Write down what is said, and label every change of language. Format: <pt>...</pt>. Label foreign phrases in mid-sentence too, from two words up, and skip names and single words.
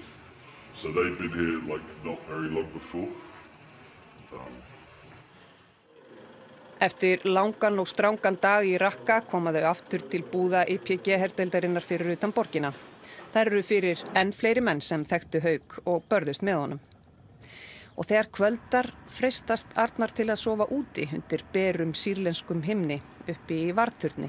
<en>So they'd been here not very long before.</en> <is>Eftir langan og strangan dag í Raqqa koma þau aftur til búða YPG-herdeildarinnar fyrir utan borgina. Þær eru fyrir enn fleiri menn sem þekktu Hauk og börðust með honum. og þegar kvöldar freistast Arnar til að sofa úti undir berum sýrlenskum himni uppi í varðturni.</is>